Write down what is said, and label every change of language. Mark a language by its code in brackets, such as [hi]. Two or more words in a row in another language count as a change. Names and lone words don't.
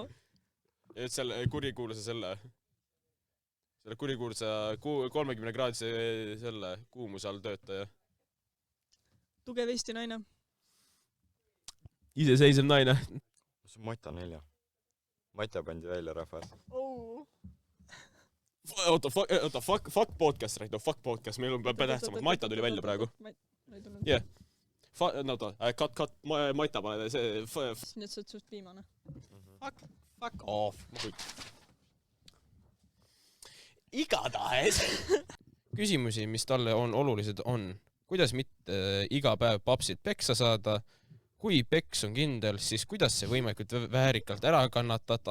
[et] Ja nüüd selle kurikuulsa selle kurikuulsa 30-kraadise selle kuumuse all töötaja. Tugev Eesti naine. Iseseisev naine. See on Mata 4. Mata pandi välja rahvas. Oota, [en] fuck podcast right now, fuck podcast. [et] Meil on tähtsamad. Mata tuli välja praegu. Jah. Oota, cut, Mata pane see... Nii et sa oled suht viimane. [en] Fuck off. [et] igatahes. Küsimusi, mis talle on olulised, on kuidas mitte iga päev papsid peksa saada, kui peks on kindel, siis kuidas see võimalikult väärikalt ära kannatada.